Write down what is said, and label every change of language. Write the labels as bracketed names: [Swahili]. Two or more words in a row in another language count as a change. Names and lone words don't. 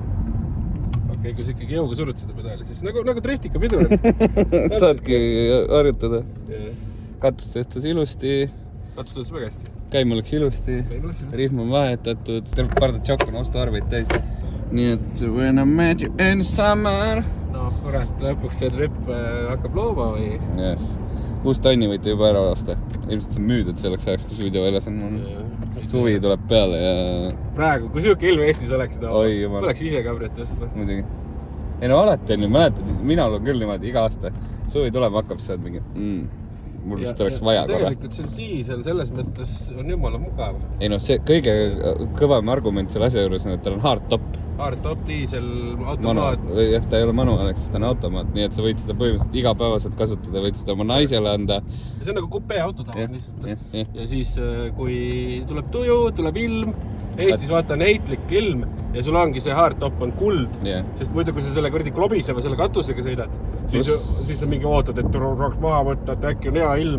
[Estonian] Okei, kui sa ikkagi jõuga surud seda pedaali, siis nagu driftika pidur. Saadki harjutada. Katust tõstas ilusti. Katust tõstas väga hästi. Käim oleks ilusti. Rihm on vahetatud. Pardad tšokk on ostuarveid täis. Nii et [English] when I met you in summer. [Estonian] No, kurat, lõpuks see trip hakkab looma või? Yes. 6 tonni võite juba ära osta. Ilmselt see on müüdud selleks ajaks, kus video väljas on. Suvi tuleb peale ja... Praegu, kui siuke ilm Eestis oleks, oleks ise kabrit ostma. Muidugi. Ei no alati on ju, mäletad, mina olen küll niimoodi iga aasta. Suvi tuleb, hakkab see mingi... Mul vist oleks vaja korra. Tegelikult see diisel selles mõttes on jumala mugav. Ei no see kõige kõvam argument selle asja juures on, et tal on [English] hard top. Hard top, [Estonian] diisel, automaat. Jah, ta ei ole manuaaleks, ta on automaat, nii et sa võid seda põhimõtteliselt igapäevaselt kasutada, võid seda oma naisele anda. Ja see on nagu kupee auto tavaliselt. Ja siis, kui tuleb tuju, tuleb ilm, Eestis vaata on heitlik ilm ja sul ongi see [English] hard top [Estonian] on kuld, sest muidu kui sa selle kõrdi klobiseva selle katusega sõidad, siis sa mingi ootad, et raks maha võtta, et äkki on hea ilm.